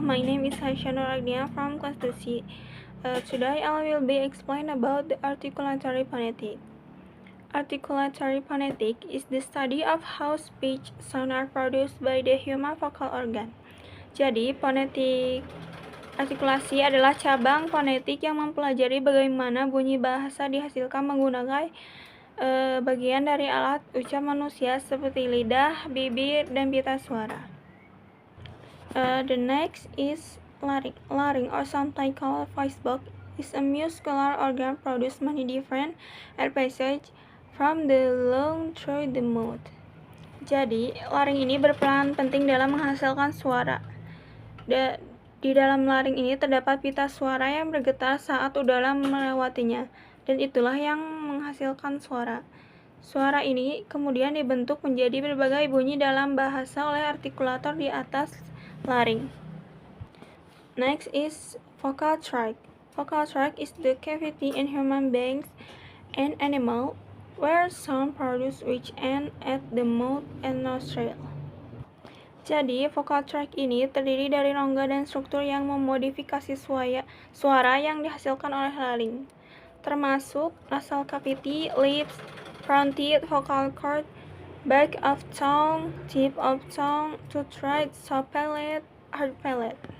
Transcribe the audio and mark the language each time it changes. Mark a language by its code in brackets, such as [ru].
[en] My name is Haishanur Agnia from class 2C. Today I will be explain about the articulatory phonetic. Articulatory phonetic is the study of how speech sound are produced by the human vocal organ. [id] Jadi, fonetik artikulasi adalah cabang fonetik yang mempelajari bagaimana bunyi bahasa dihasilkan menggunakan bagian dari alat ucap manusia seperti lidah, bibir, dan pita suara. [en] The next is larynx. Larynx, or sometimes called voice box, is a muscular organ produce many different air passage from the lung through the mouth. [id] Jadi, laring ini berperan penting dalam menghasilkan suara. Di dalam laring ini terdapat pita suara yang bergetar saat udara melewatinya, dan itulah yang menghasilkan suara. Suara ini kemudian dibentuk menjadi berbagai bunyi dalam bahasa oleh artikulator di atas laring. [en] Next is vocal tract. Vocal tract is the cavity in human beings and animal where sound produced which end at the mouth and nostril. [id] Jadi, vocal tract ini terdiri dari rongga dan struktur yang memodifikasi suara yang dihasilkan oleh laring, termasuk [en] nasal cavity, lips, front teeth, vocal cord, back of tongue, tip of tongue, tooth right, soft palate, hard palate.